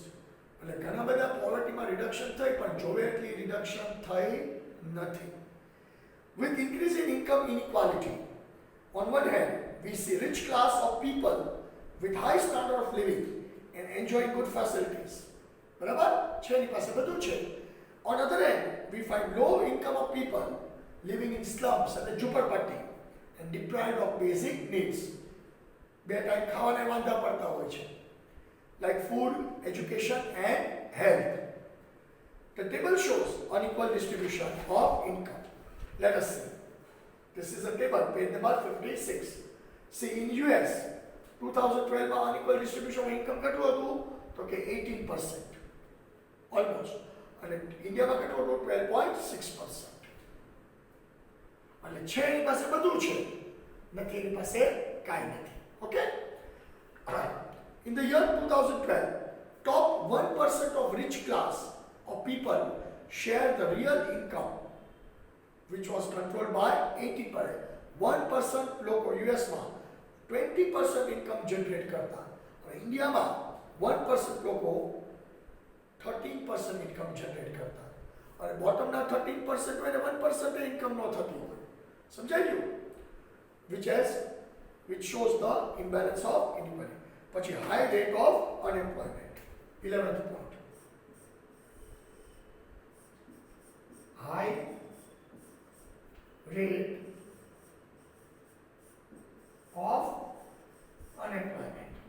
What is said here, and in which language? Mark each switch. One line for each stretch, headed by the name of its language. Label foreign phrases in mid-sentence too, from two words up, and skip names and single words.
Gujarati: એટલે ઘણા બધા પોવર્ટીમાં રિડક્શન થઈ, પણ જોવે એટલી રિડક્શન થઈ નથી.
English: With increase in income inequality, on one hand, we see rich class of people with high standard of living and enjoying good facilities.
Gujarati: બરાબર છે, એની પાસે બધું છે.
English: On other hand, we find low income of people living in slums and ઝૂંપડપટ્ટી and deprived of basic needs.
Gujarati: બે ટાઈમ ખાવાને વાંધા પડતા હોય છે,
English: like food, education and health. The table shows unequal distribution of income. Let us see. This is a table, page number 56. See, in US, 2012 માં unequal distribution of income
Gujarati: કેટલું હતું? તો કે 18%, almost. અને ઇન્ડિયામાં કેટલું હતું? 12.6%. એટલે છે એની પાસે બધું છે, નથી એની પાસે કાંઈ નથી.
English: Okay? Right. In the year 2012, top 1% of rich class of people share the real income, which was controlled by 80%.
Gujarati: 1% લોકો યુએસમાં 20%
English: income generate
Gujarati: કરતા, અને ઇન્ડિયામાં 1% લોકો 13%
English: income generate
Gujarati: કરતા. અને બોટમના 13% હોય ને 1% ઇન્કમ ન થતી હોય. સમજાઈ ગયું?
English: which shows the imbalance of inequality. પછી high rate of unemployment, 11th point. High rate of unemployment.